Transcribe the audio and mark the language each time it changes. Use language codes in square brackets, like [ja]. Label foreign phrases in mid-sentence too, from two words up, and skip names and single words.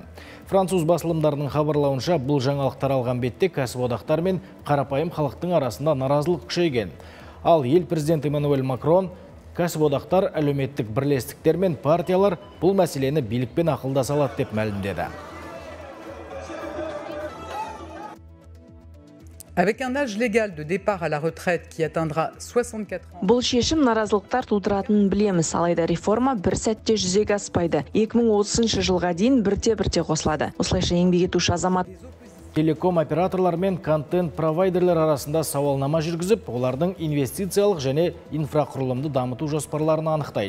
[kk] Француз басылымдарының хабарлауынша бұл жаңалық таралған бетте кәсіподақтар мен қарапайым халықтың арасында наразылық күшейген. Ал ел президенті Эммануэль Макрон кәсіподақтар, әлеуметтік бірлестіктер мен партиялар бұл мәселені билікпен ақылдаса алады деп мәлімдеді. [fr] Avec un âge légal de départ à la retraite qui atteindra 64 ans. [kk] Бұл шешім наразылықтар тудыратынын білеміз, алайда реформа бір сәтте жүзеге аспайды. 2030 жылға дейін бірте-бірте қосылады. Осылайша еңбек етуші азамат телеком операторлар мен контент провайдерлер арасында сауалнама жүргізіп, олардың инвестициялық және инфрақұрылымды дамыту жоспарларын анықтайды.